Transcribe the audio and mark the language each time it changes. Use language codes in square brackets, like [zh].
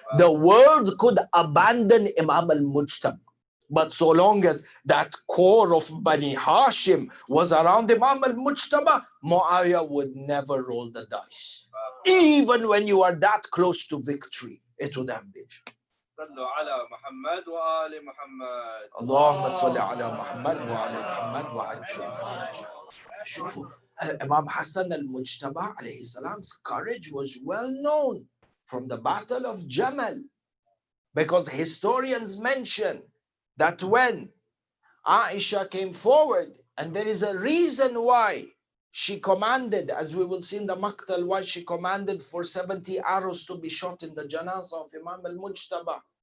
[en] The world could abandon Imam al-Mujtaba, but so long as that core of Bani Hashim was around Imam al-Mujtaba, Muawiyah would never roll the dice. Even when you are that close to victory, it would have been. [ar] صلوا على محمد وآل محمد. اللهم صل على محمد وآل محمد وعجل. شوفوا, [en] Imam Hassan al-Mujtaba alayhi salam's courage was well known from the Battle of Jamal, because historians mention that when Aisha came forward, and there is a reason why she commanded, as we will see in the Maktal, why she commanded for 70 arrows to be shot in the janazah of Imam al-Mujtaba.